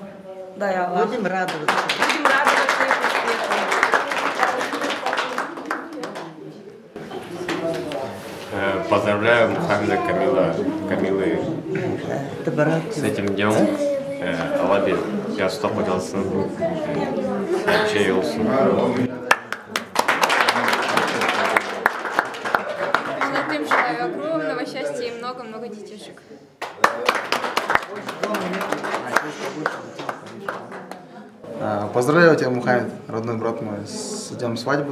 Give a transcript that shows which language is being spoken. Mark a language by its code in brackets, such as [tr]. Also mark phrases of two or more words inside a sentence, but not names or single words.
[ru] Дай Аллах. Будем радоваться. Будем радоваться их успехам. Поздравляю Мухаммеда Камилы с этим днем. Аллах ястап поделsin, şey olsun. Молодым желаю огромного счастья и много-много детишек. Поздравляю тебя, Мухаммед, родной брат мой, с днем свадьбы.